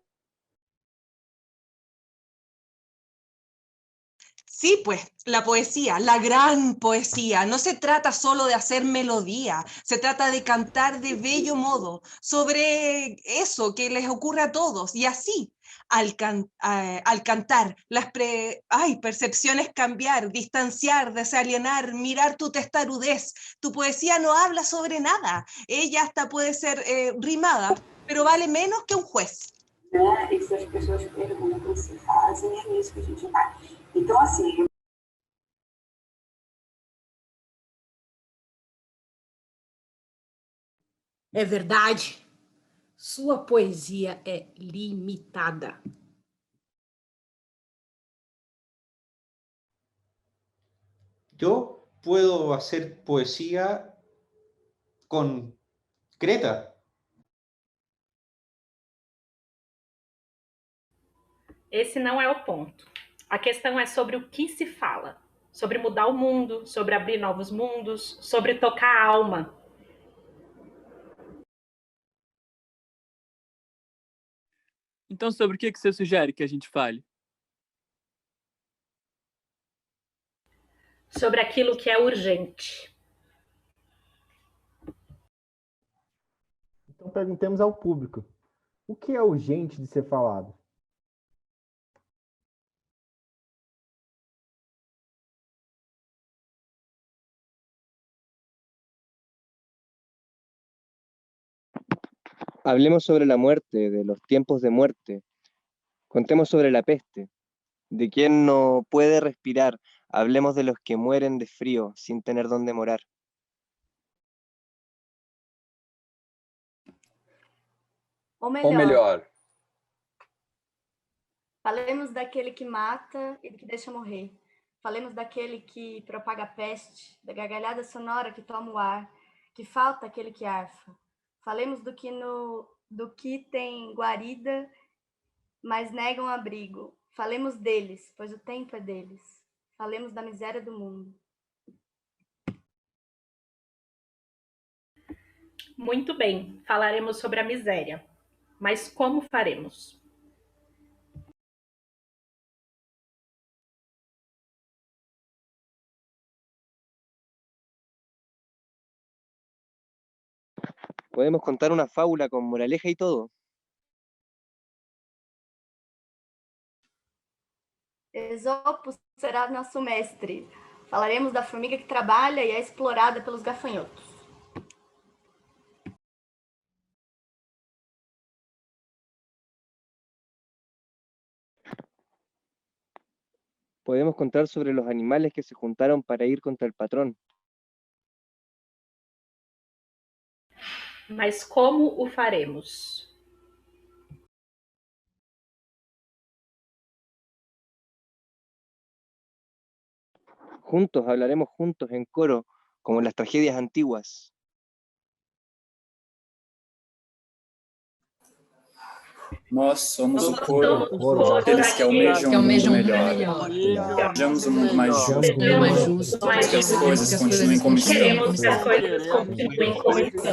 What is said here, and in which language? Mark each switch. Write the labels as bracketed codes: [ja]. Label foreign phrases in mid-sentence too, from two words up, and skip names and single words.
[es] Sí, pues, la poesía, la gran poesía, no se trata solo de hacer melodía, se trata de cantar de bello modo sobre eso que les ocurre a todos, y así al cantar, percepciones cambiar, distanciar, desalienar, mirar tu testarudez. Tu poesía no habla sobre nada. Ella hasta puede ser rimada, pero vale menos que un juez. [pt] E se as pessoas perguntam, se fazem, é nisso que a gente vai. Então, assim... É verdade. Sua poesia é limitada. [es] Yo puedo hacer poesía concreta. [pt] Esse não é o ponto. A questão é sobre o que se fala. Sobre mudar o mundo, sobre abrir novos mundos, sobre tocar a alma. Então, sobre o que você sugere que a gente fale? Sobre aquilo que é urgente. Então perguntemos ao público. O que é urgente de ser falado? [es] Hablemos sobre la muerte, de los tiempos de muerte. Contemos sobre la peste, de quien no puede respirar. Hablemos de los que mueren de frío sin tener dónde morar. [pt] Ou Ou melhor, falemos daquele que mata e do que deixa morrer. Falemos daquele que propaga a peste, da gargalhada sonora que toma o ar, que falta aquele que arfa. Falemos do que tem guarida, mas negam abrigo. Falemos deles, pois o tempo é deles. Falemos da miséria do mundo. Muito bem, falaremos sobre a miséria. Mas como faremos? [es] Podemos contar una fábula con moraleja y todo. [pt] Esopo será nosso mestre. Falaremos da formiga que trabalha e é explorada pelos gafanhotos. [es] Podemos contar sobre los animales que se juntaron para ir contra el patrón. [pt] Mas como o faremos? [es] Juntos, hablaremos juntos en coro, como en las tragedias antiguas. [pt] nós somos o Nós coro somos o coro daqueles que almejam um mundo melhor. Melhor. Desejamos um mundo mais justo, que as coisas continuem como estão. Queremos que as coisas continuem como estão.